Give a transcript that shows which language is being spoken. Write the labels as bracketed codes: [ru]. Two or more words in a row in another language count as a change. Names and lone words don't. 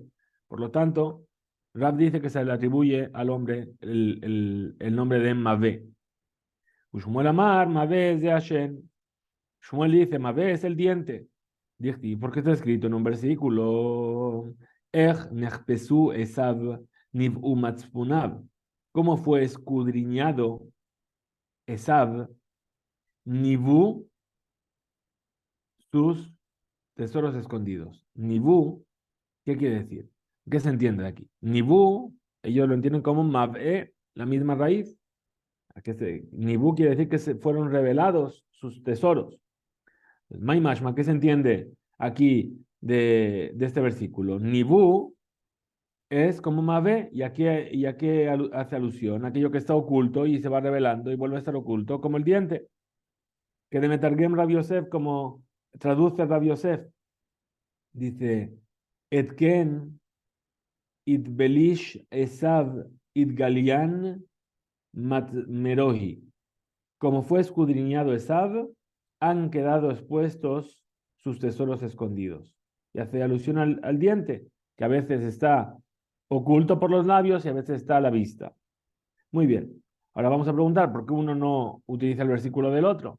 [es] Por lo tanto, Rab dice que se le atribuye al hombre el nombre de Mav'e. [he] ושמואל אמר, [es] Mav'e es de Hashem. Shmuel dice, Mav'e es el diente. Dice, ¿por qué está escrito en un versículo? [he] איך נחפשו עשו נבעו מצפוניו. [es] ¿Cómo fue escudriñado Esav, Nivú, sus tesoros escondidos? Nivú, ¿qué quiere decir? ¿Qué se entiende de aquí? Nivú, ellos lo entienden como Mav'e, la misma raíz. Nivú quiere decir que se fueron revelados sus tesoros. [arc] מאי משמע, [es] ¿qué se entiende aquí de este versículo? Nibú es como Mavé, y aquí hace alusión a aquello que está oculto y se va revelando y vuelve a estar oculto, como el diente, que [arc] דמתרגם [es] Rabbi Yosef, como traduce Rabbi Yosef, dice, [arc] איך אתבליש עשו אתגליין מטמרוהי. [es] Como fue escudriñado Esav, han quedado expuestos sus tesoros escondidos. Y hace alusión al diente, que a veces está oculto por los labios y a veces está a la vista. Muy bien. Ahora vamos a preguntar por qué uno no utiliza el versículo del otro.